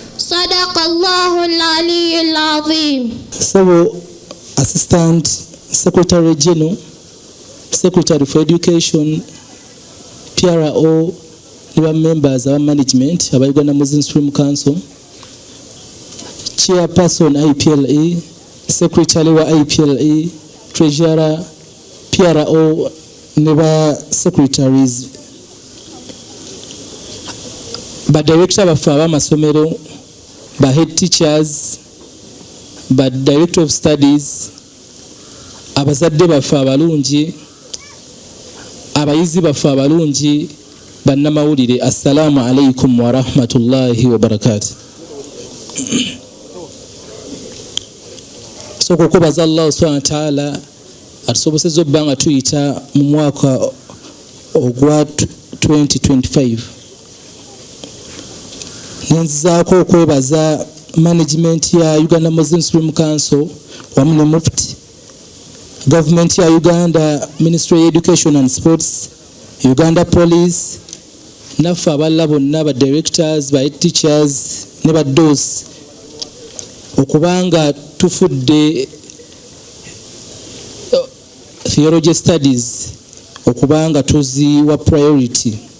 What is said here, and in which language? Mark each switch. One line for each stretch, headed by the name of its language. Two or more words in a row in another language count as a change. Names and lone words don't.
Arabic: صدق الله العلي العظيم.
English: So, Assistant Secretary General, Secretary for Education, PRO, members of management of Uganda Muslim Supreme Council, Chairperson IPLE, Secretary wa IPLE, Treasurer, PRO, neba secretaries,
Ganda: ba director bafa abamasomero, ba
English: head teachers,
Ganda: ba
English: director of studies,
Ganda: abazadde bafa abalungi, abayizi bafa abalungi, bannamawulire,
Arabic: السلام عليكم ورحمة الله وبركاته.
Ganda: So kukubaza
Arabic: الله سبحانه وتعالى
Ganda: atusobosezza obbanga tuyita mu mwaka ogwa 2025. Nenzizaako okwebaza management ya Uganda Muslim Supreme Council wamu ne Mufti, Government ya Uganda,
English: Ministry of Education and Sports,
Ganda: Uganda Police, naffe abalala bonna ba directors, ba teachers ne ba DOS okubanga tufudde
English: theology studies
Ganda: okubanga tuziwa priority.